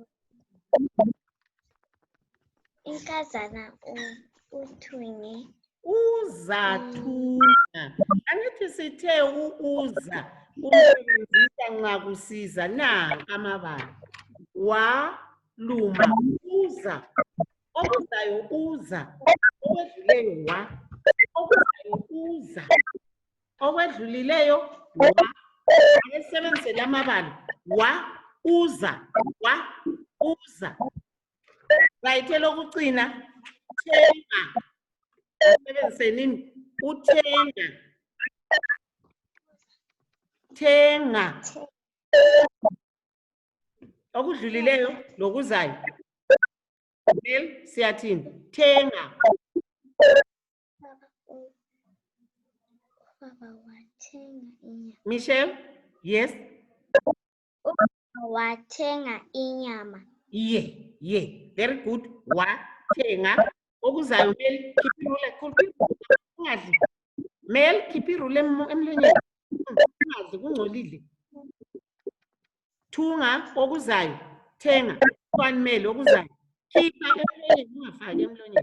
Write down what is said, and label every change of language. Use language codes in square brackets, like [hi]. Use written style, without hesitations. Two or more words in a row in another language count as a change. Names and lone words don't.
[nd] Inkazana uthunge. Uzathunga. Angithi sithe uza umsebenzisa nxa kusiza nanka amabala. Waluma uza. Okuzayo uza. Okwedluleyo wa. Okuzayo uza. Okwedlulileyo wa. Ayesebenzise lamabala. Wa uza. Wa uza. Bayithe lokucina thenga. Asebenzise nini? Uthenga. Thenga. Okudlulileyo lokuzayo. Mel siyathini? Thenga. Baba wathenga inyama. [en] Michelle? Yes. [nd] Wathenga inyama. [en] Ye. Very good. [nd] Wathenga. Okuzayo Mel khiphi ungadli. Mel khiphi irule emlonyeni. Ungadli kungcolile. Thunga okuzayo. Thenga. Kwani Mel okuzayo. Khipha emlonyeni ungafaki emlonyeni.